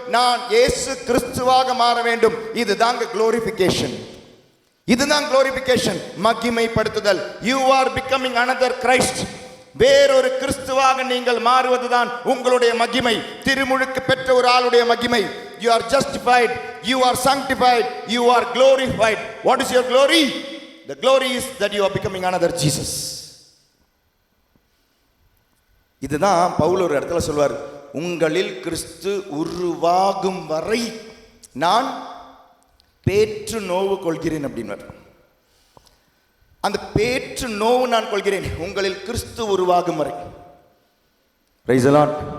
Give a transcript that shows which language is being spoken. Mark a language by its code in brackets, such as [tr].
[ta] நான் இயேசு கிறிஸ்துவாக மாற வேண்டும். இதுதாங்க குளோரிஃபிகேஷன். இதுதான் glorification, மகிமைப்படுத்துதல். [en] You are becoming another Christ. [ta] வேறொரு கிறிஸ்துவாக நீங்கள் மாறுவதுதான் உங்களுடைய மகிமை, திருமுழுக்கு பெற்ற ஒரு ஆளுடைய மகிமை. [en] You are justified, you are sanctified, you are glorified. What is your glory? The glory is that you are becoming another Jesus. [ta] இதுதான் பவுல் ஒரு இடத்துல சொல்வார், உங்களில் கிறிஸ்து உருவாகும் வரை நான் பேற்று நோவு கொள்கிறேன் அப்படின்வார். அந்த பேற்று நோவு நான் கொள்கிறேன் உங்களில் கிறிஸ்து உருவாகும் வரை. [en] Praise the Lord.